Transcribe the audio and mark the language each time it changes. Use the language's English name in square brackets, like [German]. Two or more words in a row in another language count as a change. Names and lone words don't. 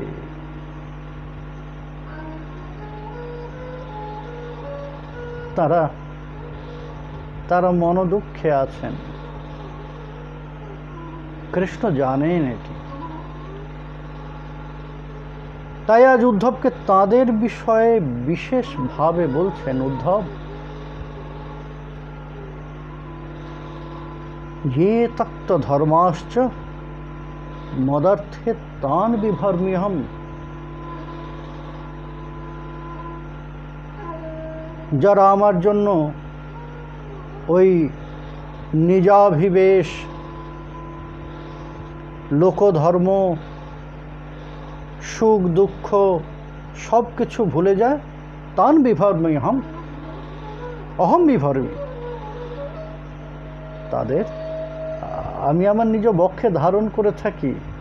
[Bangla] তারা মনোদুঃখে আছেন। কৃষ্ণ জানেন এটি, তাই আজ উদ্ধবকে তাঁদের বিষয়ে বিশেষভাবে বলছেন, উদ্ধব, [Sanskrit] ये तक्त धर्माश्च मदर्थे तान बिभर्म्यहम्। [Bangla] যারা আমার জন্য ওই নিজাভিবেশ, লোকধর্ম, সুখ দুঃখ সব কিছু ভুলে যায়, [Sanskrit] তান বিভর্ম্যহম, অহম বিভর্মী, [Bangla] তাদের আমি আমার নিজ বক্ষে ধারণ করে থাকি।